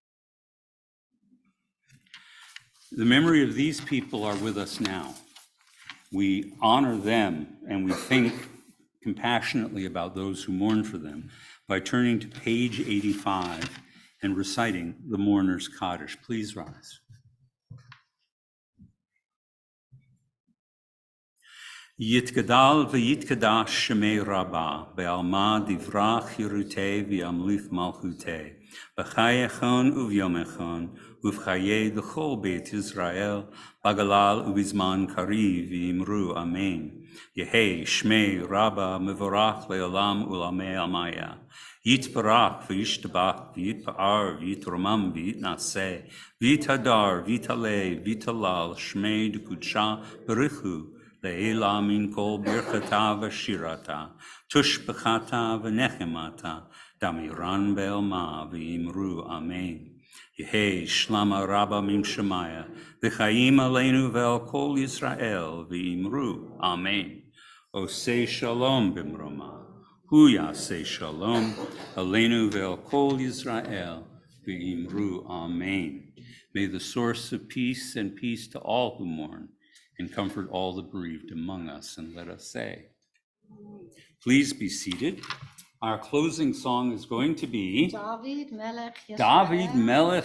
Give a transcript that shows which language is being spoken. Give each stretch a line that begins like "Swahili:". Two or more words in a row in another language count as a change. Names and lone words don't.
English: The memory of these people are with us now. We honor them and we think compassionately about those who mourn for them by turning to page 85 and reciting the mourner's Kaddish. Please rise.
Aramaic: Yitgadal v'yitkadash shemei Rabbah, be'alma divrach hirutei v'yamlith malchutei, b'chayechon uvyomechon, uvchaye d'chol beit Israel, bagalal uvizman kariv v'imru amen. Yehei shmei Rabbah mevorach le'olam ulamei amaya. Yitbarach v'yishtabach v'yitpa'ar v'yitromam v'yitnaseh, v'yithadar v'yitaleh v'yitalal shmei d'kudsha b'richu, Le'ela min kol birchata v'shirata, tushbechata v'nechemata, damiran be'elma v'imru amen. Yehi shlama rabba mim shemaya, v'chaim aleinu ve'al kol Yisrael v'imru amen. Osei shalom b'mroma, hu yaseh shalom, aleinu ve'al kol Yisrael v'imru amen.
English: May the source of peace and peace to all who mourn, and comfort all the bereaved among us. And let us say, please be seated. Our closing song is going to be David Melech Yisrael. David Melech